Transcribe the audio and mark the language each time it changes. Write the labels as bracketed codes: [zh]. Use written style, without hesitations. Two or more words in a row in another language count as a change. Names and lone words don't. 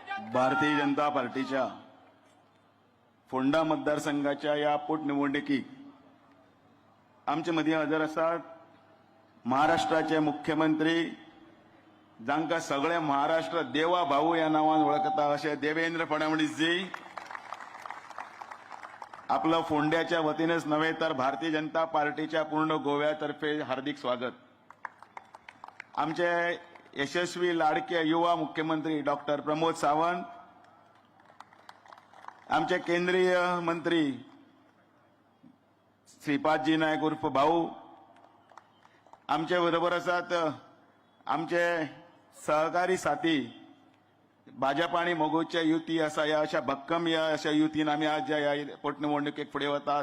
[kok] भारतीय जनता पार्टीच्या फोंडा मतदारसंघाच्या या पोटनिवडणुकीक आमचे मदीं हजर आसात महाराष्ट्राचे मुख्यमंत्री, जांकां सगळे महाराष्ट्र देवा भाऊ ह्या नांवान वळखता अशे देवेंद्र फडणवीस जी. आपलं फोंड्याच्या वतीनच नव्हे तर भारतीय जनता पार्टीच्या पूर्ण गोव्यातर्फे हार्दिक स्वागत. आमचे यशस्वी लाडके युवा मुख्यमंत्री डॉक्टर प्रमोद सावंत, आमचे केंद्रीय मंत्री श्रीपादजी नायक उर्फ भाऊ, आमचे बरोबर आसात आमचे सहकारी साथी भाजप आणि मोगोच्या युती आसा, या अशा भक्कम या अशा युतीन आम्ही आज ह्या पोटनिवडणुकीक फुडें वतात.